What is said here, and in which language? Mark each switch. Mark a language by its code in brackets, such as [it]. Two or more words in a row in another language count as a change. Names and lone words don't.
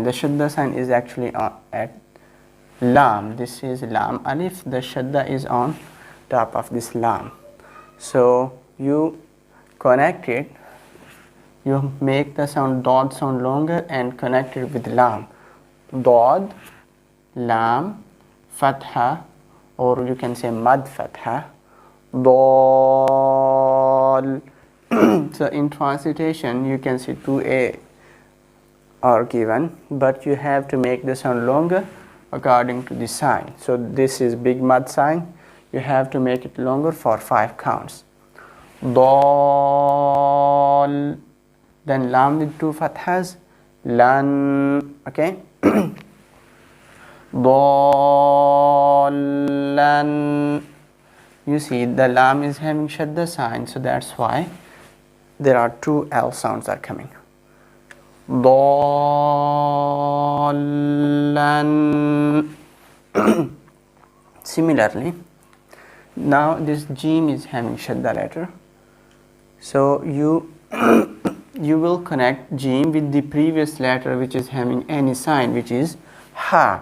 [en] The shadda sign is actually at lam. This is lam alif. The shadda is on top of this lam. So you connect it, you make the sound dod sound longer and connect it with lam. Dod, lam, fatha, or you can say mad fatha, dal. So in translation you can see 2a are given, but you have to make the sound longer according to the sign. So this is big mud sign, you have to make it longer for 5 counts. Dal, then lam with 2 fathas, lan, okay. Dalan. You see the lam is having shadda sign, so that's why there are 2 L sounds are coming. Dalan. Similarly, now this Jim is having shadda letter, so you will connect Jim with the previous letter which is having any sign, which is ha.